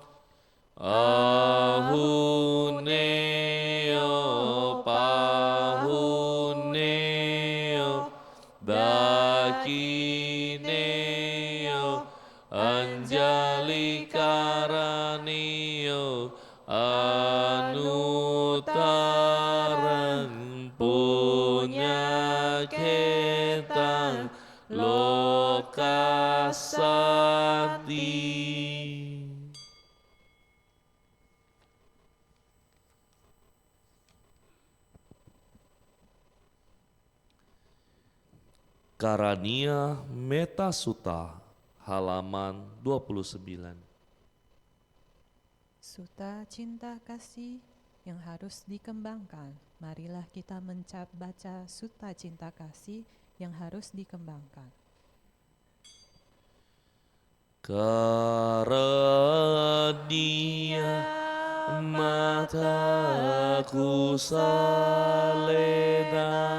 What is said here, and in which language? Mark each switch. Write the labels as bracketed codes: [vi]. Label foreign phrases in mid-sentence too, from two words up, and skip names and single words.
[pi] ahuneo pahuneo dakineo anjali karaneo anutarang punya ketang lokasati. [id] Karania Meta Sutta halaman 29. Sutta cinta kasih yang harus dikembangkan. Marilah kita baca sutta cinta kasih yang harus dikembangkan. [pi] Karania mataku salena